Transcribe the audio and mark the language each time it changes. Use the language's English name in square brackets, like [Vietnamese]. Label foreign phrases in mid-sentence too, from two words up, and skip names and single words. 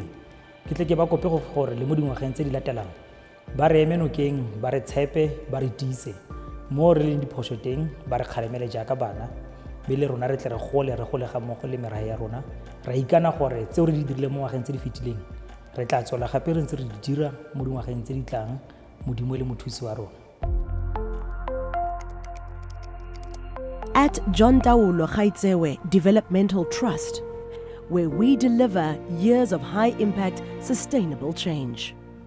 [Tswana] Ke tle ke ba kope gore le mo dingwageng tse di latelang ba re eme nokeng, ba re tshepe, ba re tiise mo re leng diphoso teng, ba re kgalemele jaaka bana, mme le rona re tle re gole ga mmogo le merahe ya rona. Ra ikana gore tseo re di dirile mo ngwageng tse di fetileng re tla tswela gape re ntse re di dira mo dingwageng tse di tlang, Modimo le mothusi wa rona. [English] At J.T.GD Developmental Trust, where we deliver years of high-impact, sustainable change.